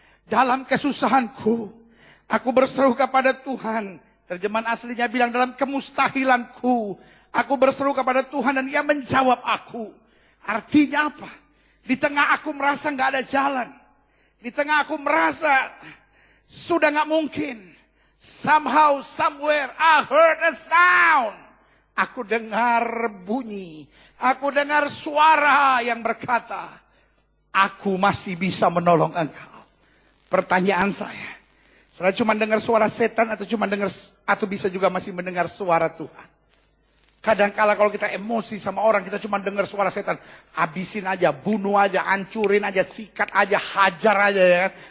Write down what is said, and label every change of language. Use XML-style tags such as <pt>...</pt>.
<id>Dalam kesusahanku. Aku berseru kepada Tuhan. Terjemahan aslinya bilang dalam kemustahilanku. Aku berseru kepada Tuhan dan dia menjawab aku. Artinya apa? Di tengah aku merasa gak ada jalan. Di tengah aku merasa sudah gak mungkin.</id> <en>Somehow, somewhere, I heard a sound.</en> <id>Aku dengar bunyi. Aku dengar suara yang berkata, aku masih bisa menolong engkau. Pertanyaan saya cuma dengar suara setan atau bisa juga masih mendengar suara Tuhan? Kadangkala kalau kita emosi sama orang, kita cuma dengar suara setan. Habisin aja, bunuh aja, hancurin aja, sikat aja, hajar aja ya kan?</id>